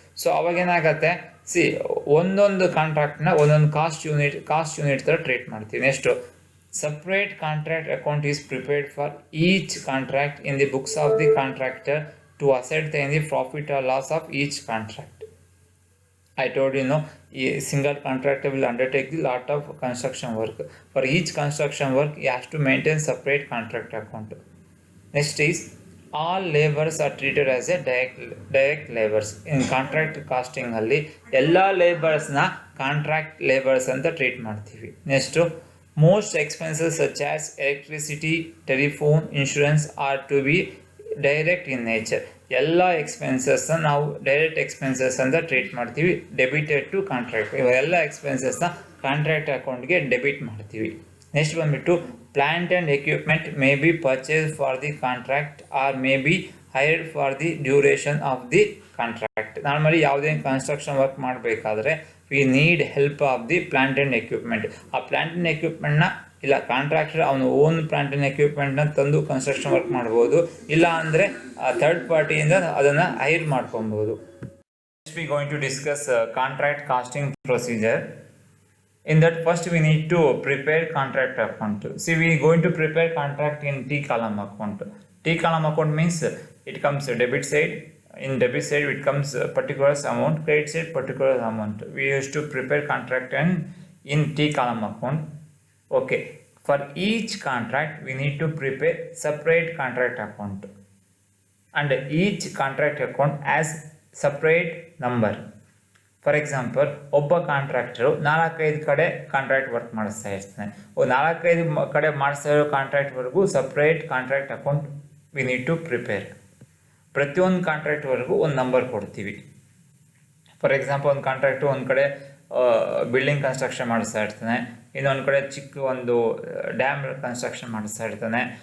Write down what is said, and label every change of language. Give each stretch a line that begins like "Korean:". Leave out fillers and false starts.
Kannada: So ಅವಾಗೇನಾಗತ್ತೆ, ಒಂದೊಂದು ಕಾಂಟ್ರಾಕ್ಟ್ನ ಒಂದೊಂದು cost unit ಥರ ಟ್ರೀಟ್ ಮಾಡ್ತೀವಿ.
English: Next, separate contract account is prepared for each contract in the books of the contractor to ascertain the profit or loss of each contract. I told you, a single contractor will undertake the lot of construction work. For each construction work, he has to maintain separate contract account. Next is all labours are treated as a direct labours.
Kannada: In contract casting ಅಲ್ಲಿ ಎಲ್ಲ ಲೇಬರ್ಸ್ನ contract labours ಅಂತ treat ಮಾಡ್ತೀವಿ.
English: Next most expenses such as electricity, telephone, insurance are to be direct in nature.
Kannada: ಎಲ್ಲ ಎಕ್ಸ್ಪೆನ್ಸಸ್ನ ನಾವು direct expenses ಅಂತ treat ಮಾಡ್ತೀವಿ,
English: Debited to contract.
Kannada: ಇವೆಲ್ಲ ಎಕ್ಸ್ಪೆನ್ಸಸ್ನ contract ಅಕೌಂಟ್ಗೆ ಡೆಬಿಟ್ ಮಾಡ್ತೀವಿ.
English: Next ಬಂದುಬಿಟ್ಟು plant and equipment may be purchased for the contract or may be hired for the duration of the contract.
Kannada: Normally ಯಾವುದೇ construction work ಮಾಡಬೇಕಾದ್ರೆ
English: We need help of the plant and equipment.
Kannada: ಆ plant and ಎಕ್ವಿಪ್ಮೆಂಟ್ನ ಇಲ್ಲ contractor ಅವನು own plant and ಎಕ್ವಿಪ್ಮೆಂಟ್ನ ತಂದು construction work ಮಾಡ್ಬೋದು, ಇಲ್ಲ ಅಂದರೆ third ಪಾರ್ಟಿಯಿಂದ ಅದನ್ನು ಹೈರ್ ಮಾಡ್ಕೊಬೋದು.
English: Next we going to discuss contract costing procedure. In that, first we need to prepare contract account. See, we are going to prepare contract in T column account. T column account means it comes debit side. In debit side it comes particular amount, credit side particular amount. We used to prepare contract and in T column account. Okay, for each contract we need to prepare separate contract account, and each contract account has separate number.
Kannada: For example, ಒಬ್ಬ contractor 4-5 ಕಡೆ contract work ಮಾಡಿಸ್ತಾ ಇರ್ತಾನೆ. 4-5 ಕಡೆ ಮಾಡಿಸ್ತಾ ಇರೋ ಕಾಂಟ್ರಾಕ್ಟ್ವರೆಗೂ separate contract account
English: We need to prepare.
Kannada: ಪ್ರತಿಯೊಂದು ಕಾಂಟ್ರಾಕ್ಟ್ವರೆಗೂ ಒಂದು number ಕೊಡ್ತೀವಿ. ಫಾರ್ ಎಕ್ಸಾಂಪಲ್, ಒಂದು ಕಾಂಟ್ರಾಕ್ಟು ಒಂದು ಕಡೆ ಬಿಲ್ಡಿಂಗ್ ಕನ್ಸ್ಟ್ರಕ್ಷನ್ ಮಾಡಿಸ್ತಾ ಇರ್ತಾನೆ, ಇನ್ನೊಂದು ಕಡೆ ಚಿಕ್ಕ ಒಂದು ಡ್ಯಾಮ್ ಕನ್ಸ್ಟ್ರಕ್ಷನ್ ಮಾಡಿಸ್ತಾ ಇರ್ತಾನೆ.